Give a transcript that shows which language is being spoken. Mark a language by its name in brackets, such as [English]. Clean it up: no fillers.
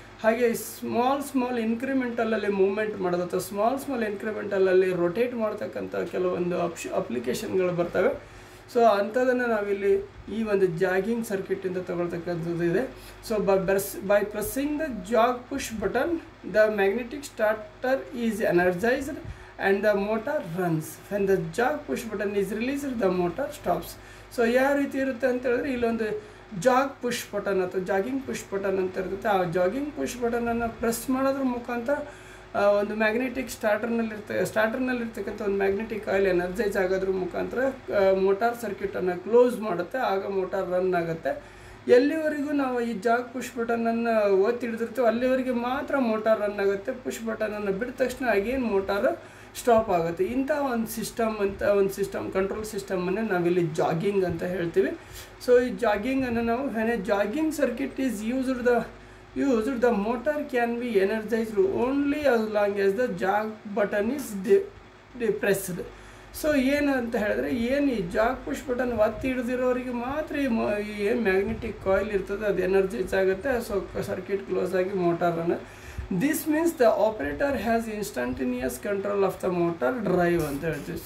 [Kannada] ಹಾಗೆ small ಇನ್ಕ್ರಿಮೆಂಟಲಲ್ಲಿ movement ಮಾಡೋದು ಅಥವಾ ಸ್ಮಾಲ್ ಇನ್ಕ್ರಿಮೆಂಟಲಲ್ಲಿ ರೊಟೇಟ್ ಮಾಡ್ತಕ್ಕಂಥ ಕೆಲವೊಂದು ಅಪ್ಲಿಕೇಶನ್ಗಳು ಬರ್ತವೆ. ಸೊ ಅಂಥದನ್ನು ನಾವಿಲ್ಲಿ ಈ ಒಂದು ಜಾಗಿಂಗ್ ಸರ್ಕ್ಯೂಟಿಂದ ತಗೊಳ್ತಕ್ಕಂಥದ್ದು ಇದೆ. [English] So by pressing the jog push button the magnetic starter is energized and the motor runs. When the jog push button is released, the motor stops. [Kannada] So ಯಾವ ರೀತಿ ಇರುತ್ತೆ ಅಂತ ಹೇಳಿದ್ರೆ, ಇಲ್ಲೊಂದು ಜಾಗ್ ಪುಷ್ ಬಟನ್ ಅಥವಾ ಜಾಗಿಂಗ್ ಪುಷ್ ಬಟನ್ ಅಂತ ಇರುತ್ತೆ. ಆ ಜಾಗಿಂಗ್ ಪುಷ್ ಬಟನನ್ನು ಪ್ರೆಸ್ ಮಾಡೋದ್ರ ಮುಖಾಂತರ ಒಂದು ಮ್ಯಾಗ್ನೆಟಿಕ್ ಸ್ಟಾರ್ಟರ್ನಲ್ಲಿರ್ತಕ್ಕಂಥ ಒಂದು ಮ್ಯಾಗ್ನೆಟಿಕ್ ಕಾಯಿಲ್ ಎನರ್ಜೈಸ್ ಆಗೋದ್ರ ಮುಖಾಂತರ ಮೋಟಾರ್ ಸರ್ಕ್ಯೂಟನ್ನು ಕ್ಲೋಸ್ ಮಾಡುತ್ತೆ. ಆಗ ಮೋಟಾರ್ ರನ್ ಆಗುತ್ತೆ. ಎಲ್ಲಿವರೆಗೂ ನಾವು ಈ ಜಾಗ್ ಪುಷ್ ಬಟನನ್ನು ಒತ್ತಿ ಹಿಡಿದಿರ್ತೀವಿ ಅಲ್ಲಿವರೆಗೆ ಮಾತ್ರ ಮೋಟಾರ್ ರನ್ ಆಗುತ್ತೆ. ಪುಷ್ ಬಟನನ್ನು ಬಿಟ್ಟ ತಕ್ಷಣ ಅಗೇನ್ ಮೋಟಾರ್ ಸ್ಟಾಪ್ ಆಗುತ್ತೆ. ಇಂಥ ಒಂದು ಸಿಸ್ಟಮ್ ಕಂಟ್ರೋಲ್ ಸಿಸ್ಟಮನ್ನು ನಾವಿಲ್ಲಿ ಜಾಗಿಂಗ್ ಅಂತ ಹೇಳ್ತೀವಿ. ಸೊ ಈ ಜಾಗಿಂಗನ್ನು ನಾವು [English] When a jogging circuit is used the motor can be energized only as long as the jog button is depressed. [Kannada] So ಏನು ಅಂತ ಹೇಳಿದ್ರೆ, ಏನು ಈ ಜಾಗ್ ಪುಷ್ ಬಟನ್ ಒತ್ತಿ ಹಿಡಿದಿರೋರಿಗೆ ಮಾತ್ರ ಏನು ಮ್ಯಾಗ್ನೆಟಿಕ್ ಕಾಯಿಲ್ ಇರ್ತದೆ ಅದು ಎನರ್ಜೈಸ್ ಆಗುತ್ತೆ. ಸೊ ಸರ್ಕ್ಯೂಟ್ ಕ್ಲೋಸ್ ಆಗಿ motor run. [English] this means the operator has instantaneous control of the motor drive [Kannada] ಅಂತ ಹೇಳ್ತೀವಿ.